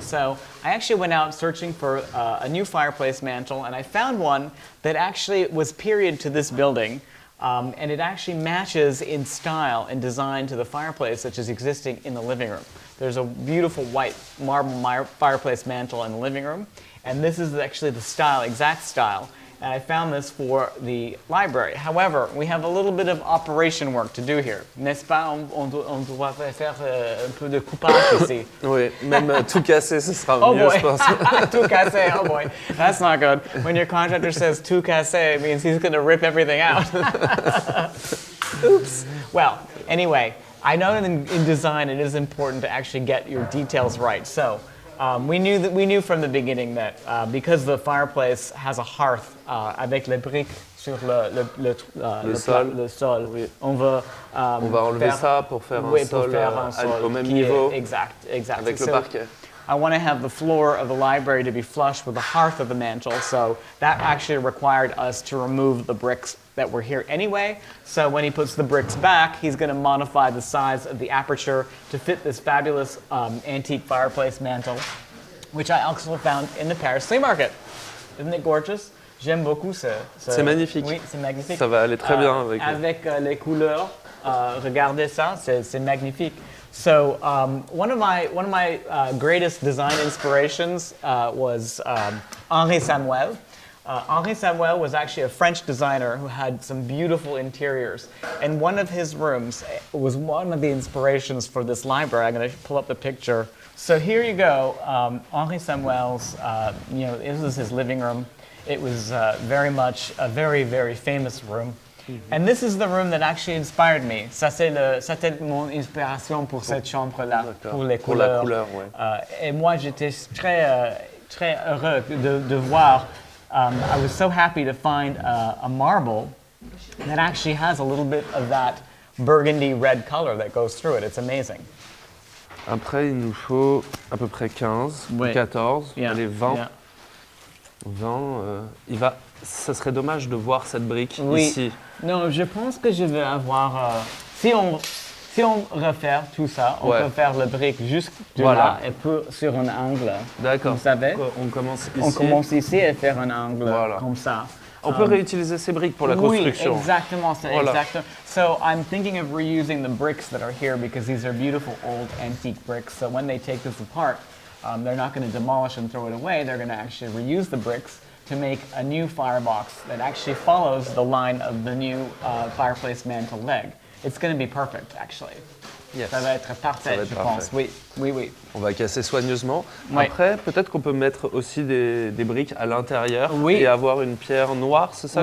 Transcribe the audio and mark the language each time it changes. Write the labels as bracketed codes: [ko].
[en] So I actually went out searching for a new fireplace mantle, and I found one that actually was period to this building, and it actually matches in style and design to the fireplace that is existing in the living room. There's a beautiful white marble fireplace mantle in the living room, and this is actually the style, exact style. And I found this for the library. However, we have a little bit of operation work to do here. [fr] N'est-ce pas? On doit faire un peu de coupage ici. Oui, même tout casser, ce sera mieux, [en] boy. [fr] je pense. Tout cassé, [en] oh boy. That's not good. When your contractor says [fr] tout cassé, [en] it means he's going to rip everything out. Oops. Well, anyway, I know that in design it is important to actually get your details right. So we knew from the beginning that because the fireplace has a hearth [fr] avec les briques sur le sol, oui. on va enlever ça pour faire un sol au même niveau avec le parquet. [en] I want to have the floor of the library to be flush with the hearth of the mantle, so that actually required us to remove the bricks that were here anyway. So when he puts the bricks back, he's going to modify the size of the aperture to fit this fabulous antique fireplace mantle, which I also found in the Paris flea market. Isn't it gorgeous? [fr] J'aime beaucoup ce. C'est magnifique. Oui, c'est magnifique. Ça va aller très bien avec. Avec les couleurs, regardez ça, c'est magnifique. [en] So one of my greatest design inspirations was Henri Samuel. Henri Samuel was actually a French designer who had some beautiful interiors. And one of his rooms was one of the inspirations for this library. I'm going to pull up the picture. So here you go, Henri Samuel's, this was his living room. It was very much a very, very famous room. And this is the room that actually inspired me. [fr] C'était mon inspiration pour cette chambre-là, pour les couleurs. Pour la couleur, ouais. Et moi, j'étais très heureux de voir. [en] I was so happy to find a marble that actually has a little bit of that burgundy red color that goes through it. It's amazing. [fr] Après, il nous faut à peu près 15, Oui. 14, [en] Yeah. [fr] allez, 20. [en] Yeah. [fr] 20, ça serait dommage de voir cette brique Oui. ici. Non, je pense que je vais avoir... si on refait tout ça, on peut faire le brique juste de là et puis sur un angle. D'accord. Vous savez? On commence ici. On commence ici et faire un angle comme ça. On peut réutiliser ces briques pour la construction. Oui, exactement. Voilà. Exactement. [en] So I'm thinking of reusing the bricks that are here because these are beautiful old antique bricks. So when they take this apart, they're not going to demolish and throw it away. They're going to actually reuse the bricks to make a new firebox that actually follows the line of the new fireplace mantle leg. It's going to be perfect, actually. Yes. [fr] Ça va être parfait, je pense. Oui, oui, oui. On va casser soigneusement. Oui. Après, peut-être qu'on peut mettre aussi des briques à l'intérieur Oui. et avoir une pierre noire, c'est ça?